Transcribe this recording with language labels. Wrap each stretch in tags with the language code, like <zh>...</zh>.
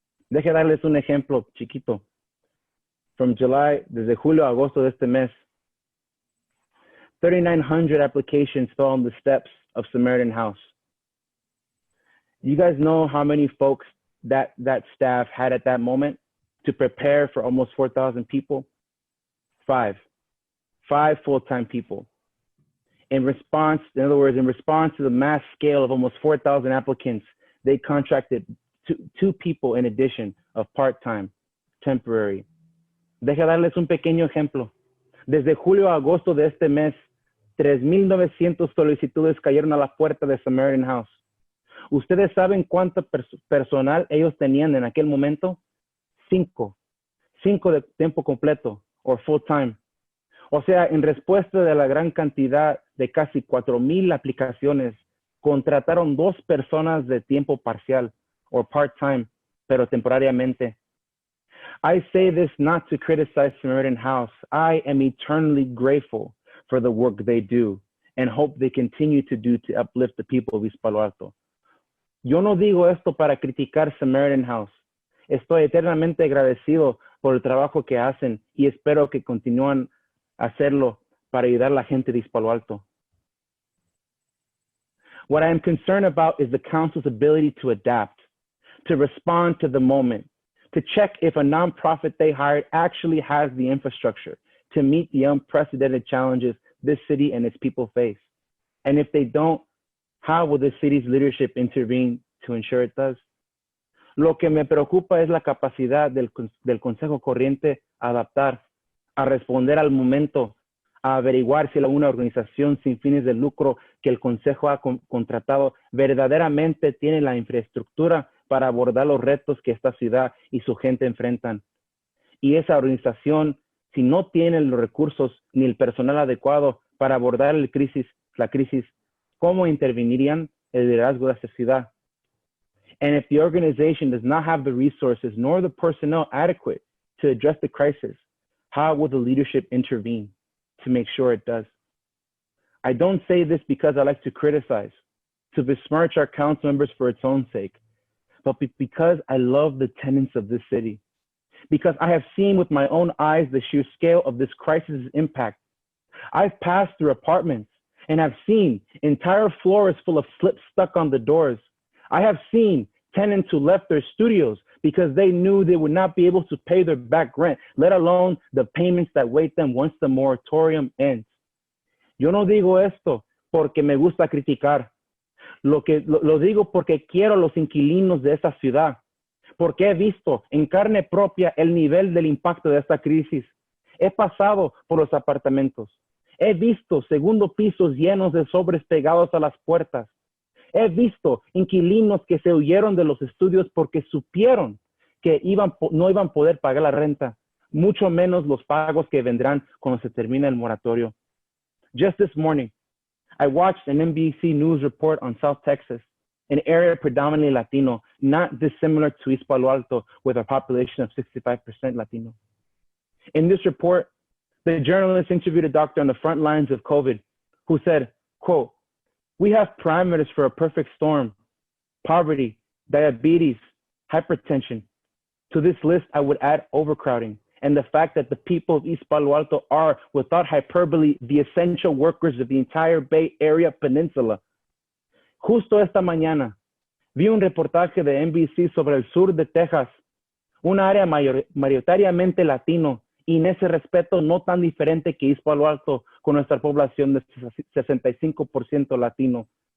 <es>Deje darles un ejemplo chiquito.</es> <en>From July,</en> <es>desde julio a agosto de este mes,</es> <en>3,900 applications fell on the steps of Samaritan House. You guys know how many folks that staff had at that moment to prepare for almost 4,000 people? 5 full-time people. In other words, in response to the mass scale of almost 4,000 applicants, they contracted two people in addition of part-time, temporary.</en> <es>Deja darles un pequeño ejemplo. Desde julio a agosto de este mes, 3,900 solicitudes cayeron a la puerta de Samaritan House. ¿Ustedes saben cuánto personal ellos tenían en aquel momento? 5 de tiempo completo, o full time. O sea, en respuesta de la gran cantidad de casi 4,000 aplicaciones, contrataron 2 personas de tiempo parcial, o part-time, pero temporariamente.</es> <en>I say this not to criticize Samaritan House. I am eternally grateful for the work they do and hope they continue to do to uplift the people of East Palo Alto.</en> <es>Yo no digo esto para criticar Samaritan House. Estoy eternamente agradecido por el trabajo que hacen y espero que continúen a hacerlo para ayudar a la gente de East Palo Alto.</es> <en>What I am concerned about is the council's ability to adapt, to respond to the moment, to check if a nonprofit they hired actually has the infrastructure to meet the unprecedented challenges this city and its people face. And if they don't, how will the city's leadership intervene to ensure it does?</en> <es>Lo que me preocupa es la capacidad del Consejo Corriente a adaptar, a responder al momento, a averiguar si una organización sin fines de lucro que el Consejo ha contratado verdaderamente tiene la infraestructura para abordar los retos que esta ciudad y su gente enfrentan. Y esa organización, si no tiene los recursos ni el personal adecuado para abordar la crisis, ¿cómo intervenirían el liderazgo de esta ciudad?</es> <en>And if the organization does not have the resources nor the personnel adequate to address the crisis, how will the leadership intervene to make sure it does? I don't say this because I like to criticize, to besmirch our council members for its own sake, but because I love the tenants of this city, because I have seen with my own eyes the sheer scale of this crisis' impact. I've passed through apartments and have seen entire floors full of slips stuck on the doors. I have seen tenants who left their studios because they knew they would not be able to pay their back rent, let alone the payments that wait them once the moratorium ends.</en> <es>Yo no digo esto porque me gusta criticar. Lo digo porque quiero a los inquilinos de esta ciudad, porque he visto en carne propia el nivel del impacto de esta crisis. He pasado por los apartamentos. He visto segundo pisos llenos de sobres pegados a las puertas. He visto inquilinos que se huyeron de los estudios porque supieron que no iban a poder pagar la renta, mucho menos los pagos que vendrán cuando se termine el moratorio.</es> <en>Just this morning, I watched an NBC News report on South Texas, an area predominantly Latino, not dissimilar to East Palo Alto, with a population of 65% Latino. In this report, the journalist interviewed a doctor on the front lines of COVID who said, quote, "We have parameters for a perfect storm: poverty, diabetes, hypertension. To this list, I would add overcrowding and the fact that the people of East Palo Alto are, without hyperbole, the essential workers of the entire Bay Area Peninsula."</en> <es>Justo esta mañana, vi un reportaje de NBC sobre el sur de Texas, un área mayoritariamente latino, y en ese respeto no tan diferente que East Palo Alto, con nuestra población de 65% latino.</es>